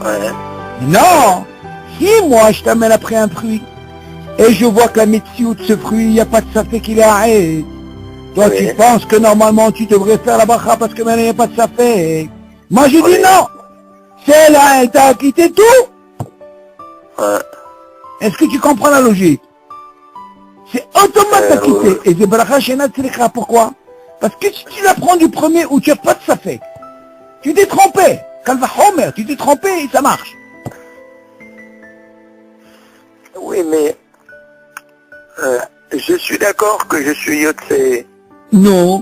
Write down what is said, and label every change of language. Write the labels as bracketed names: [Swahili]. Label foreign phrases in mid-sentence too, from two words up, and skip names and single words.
[French] Non, si moi je t'amène après un fruit, et je vois que la mitsiout de ce fruit, il n'y a pas de safek, il est à Etz. Toi tu penses que normalement tu devrais faire la bracha parce que maintenant il n'y a pas de safek. Moi je dis non. Celle-là, elle t'a acquitté tout. Est-ce que tu comprends la logique? C'est automatique acquitté. Et c'est [Hebrew] ברכה שאינה צריכה. [French] Pourquoi? Parce que si tu la prends du premier où tu n'as pas de safek, tu t'es trompé. [Hebrew] קל וחומר, [French] tu t'es trompé et ça marche. Oui, mais je suis d'accord que je suis Yotse. Non.